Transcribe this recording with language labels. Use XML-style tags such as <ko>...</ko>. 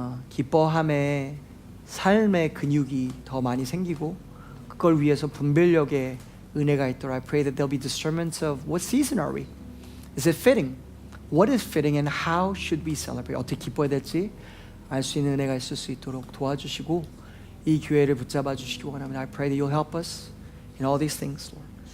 <ko>기뻐함의 삶의 근육이 더 많이 생기고 그걸 위해서 분별력의 은혜가 있도록</ko> <en>I pray that there'll be discernments of what season are we? Is it fitting? What is fitting and how should we celebrate?</en> <ko>어떻게 기뻐해야 될지 알 수 있는 은혜가 있을 수 있도록 도와주시고 이 교회를 붙잡아 주시기 원합니다.</ko> <en>I pray that you'll help us in all these things, Lord.</en>